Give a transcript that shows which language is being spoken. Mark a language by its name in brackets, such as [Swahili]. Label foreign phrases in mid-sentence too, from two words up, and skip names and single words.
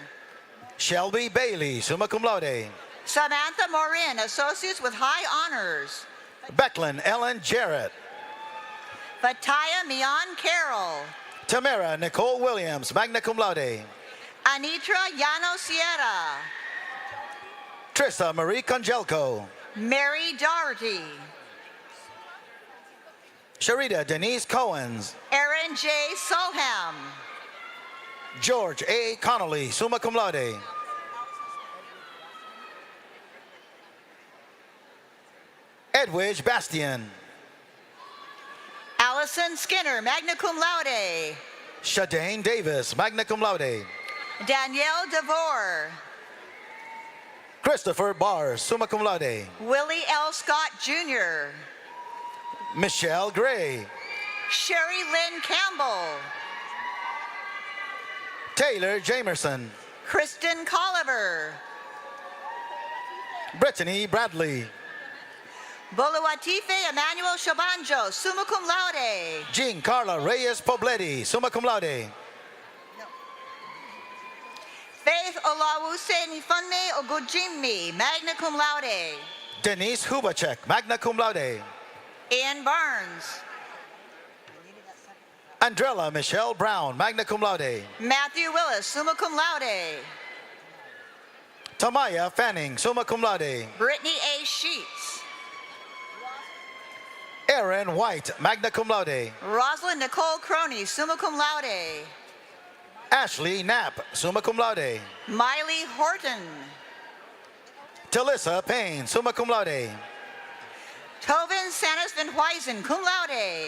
[English] Shelby Bailey, [Latin] summa cum laude. [English] Samantha Morin, Associates with High Honors. Becklin Ellen Jarrett. Fataya Mian Carroll. Tamara Nicole Williams, [Latin] magna cum laude. [English] Anitra Llano Sierra. Trista Marie Congelco. Mary Doherty. Sharita Denise Cohens. Aaron J. Solham. George A. Connolly, [Latin] summa cum laude. [English] Edwidge Bastian. Allison Skinner, [Latin] magna cum laude. [English] Shadane Davis, [Latin] magna cum laude. [English] Danielle DeVore. Christopher Barr, [Latin] summa cum laude. [English] Willie L. Scott Jr. Michelle Gray. Sherry Lynn Campbell. Taylor Jamerson. Kristen Colliver. Brittany Bradley. Boluatife Emmanuel Shabanjo, [Latin] summa cum laude. [English] Jean Carla Reyes Pobletti, [Latin] summa cum laude. [English] Faith Olawuse Nifunme Ogujimmi, [Latin] magna cum laude. [English] Denise Hubacek, [Latin] magna cum laude. [English] Ian Barnes. Andrella Michelle Brown, [Latin] magna cum laude. [English] Matthew Willis, [Latin] summa cum laude. [English] Tamaya Fanning, [Latin] summa cum laude. [English] Brittany A. Sheets. Aaron White, [Latin] magna cum laude. [English] Rosalind Nicole Croney, [Latin] summa cum laude. [English] Ashley Knapp, [Latin] summa cum laude. [English] Miley Horton. Talissa Payne, [Latin] summa cum laude. [English] Tovin Sanis Van Huysen, [Latin] cum laude.